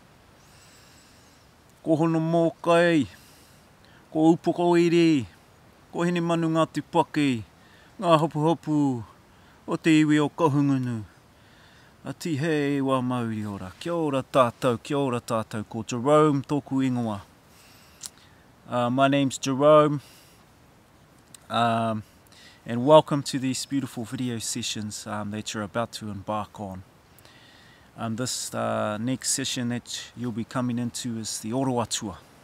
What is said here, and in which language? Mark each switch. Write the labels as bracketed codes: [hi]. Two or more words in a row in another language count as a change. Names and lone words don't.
[mi] Ko hono mō kai, ko upoko iri, ko hene manu ngā tupaki, ngā hopu hopu o te iwi o kahungunu. A tihei wa Māori ora. Kia ora tātou, ko Jerome tōku ingoa. [en] My name's Jerome. And welcome to these beautiful video sessions that you're about to embark on. This next session that you'll be coming into is the Oro Atua.